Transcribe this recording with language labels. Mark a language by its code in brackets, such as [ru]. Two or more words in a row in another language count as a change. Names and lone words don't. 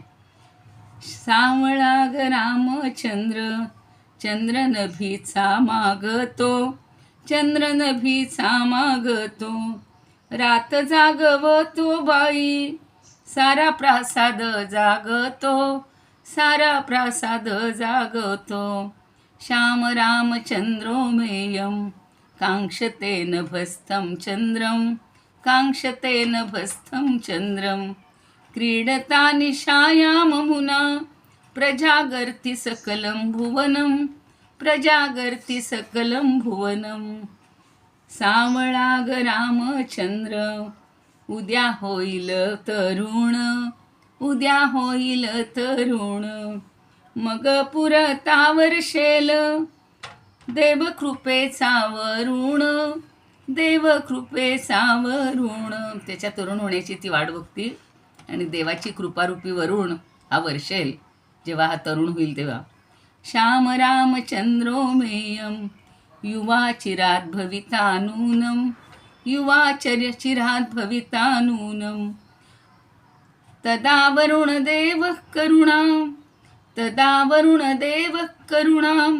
[mr] सावळा ग रामचंद्र चंद्र नभीचा मागतो चंद्र नभीचा मागतो रात जागवतो बाई सारा प्रासाद जागतो सारा प्रासाद जागतो. [sa] श्याम रामचंद्रो मेयं कांक्षते नभस्थं चंद्रं कांक्षते नभस्थं चंद्रं क्रीडता निशायां मुना प्रजागर्ति सकलं भुवनं, प्रजागर्ति सकलं भुवनं. [mr] सावळा ग रामचंद्र, उद्या होईल तरुण, उद्या होईल तरुण. मग पुरतावर शेल, देवकृपेचा वरुण, देवकृपेचा वरुण. त्याच्या तरुण होण्याची ती वाट बघती आणि देवाची कृपारूपी वरुण हा वर्षेल जेव्हा हा तरुण होईल तेव्हा. [sa] श्याम रामचंद्रो मेयम, युवा चिरात भविता नूनम, युवा चिरात भविता नूनम. तदा वरुण देव करुणां, तदा वरुण देव करुणां.